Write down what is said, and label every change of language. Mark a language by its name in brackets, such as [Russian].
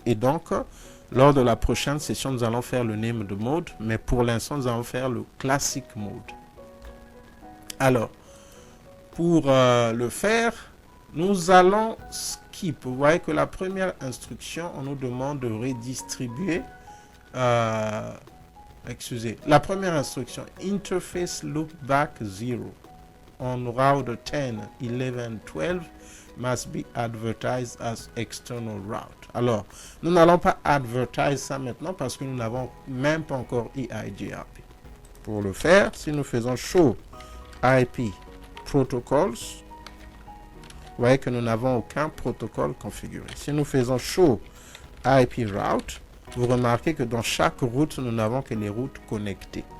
[French] Et donc, lors de la prochaine session, nous allons faire le named mode. Mais pour l'instant, nous allons faire le classic mode. Alors, pour le faire, nous allons skip. Vous voyez que la première instruction, on nous demande de redistribuer. La première instruction, [English] Interface Loopback 0 on route 10, 11, 12 must be advertised as external route. [French] Alors, nous n'allons pas advertise ça maintenant parce que nous n'avons même pas encore EIGRP. Pour le faire, si nous faisons Show IP Protocols, vous voyez que nous n'avons aucun protocole configuré. Si nous faisons Show IP Route, vous remarquez que dans chaque route, nous n'avons que les routes connectées.